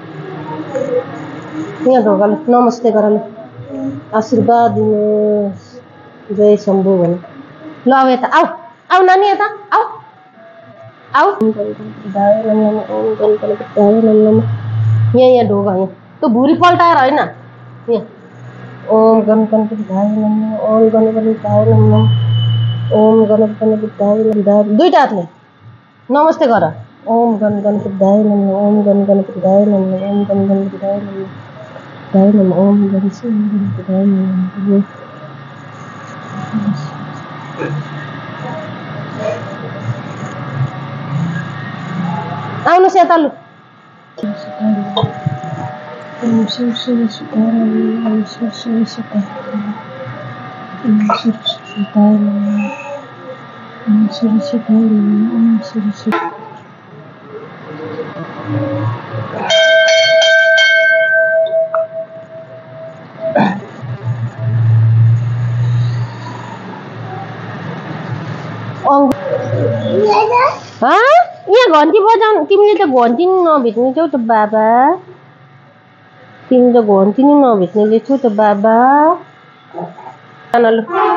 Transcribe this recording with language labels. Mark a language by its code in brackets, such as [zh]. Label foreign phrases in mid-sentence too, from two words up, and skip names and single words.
[ne] यहाँ ढोकाले नमस्ते गरल आशीर्वाद दिनुहोस्। जय शम्भु भन ल अब यता आऊ आऊ नानी यता आऊ आऊ यहाँ ढोगा यहाँ त्यो भुरी पल्टाएर होइन यहाँ [sa] ओम गणपति बुद्धाय नमः ओम गणपति बुद्धाय नमः ओम गणपति बुद्धाय नमः [ne] दुईटा हातले नमस्ते गर [sa] ओम गणपति बुद्धाय नमः ओम गणपति बुद्धाय नमः ओम गणपति बुद्धाय नमः ओम गणपति बुद्धाय नमः [ne] आउनुहोस् यता लु [sa] ओम शिव शिव सीताराम ओम शिव शिव सीताराम ओम शिव सीताराम ओम शिव सीताराम ओम शिव शिव [ne] यहाँ घन्टी बजाउनु तिमीले त घन्टी नि नभिज्ने छौ त बाबा तिमी त घन्टी नि नभिज्ने छौ त बाबा लु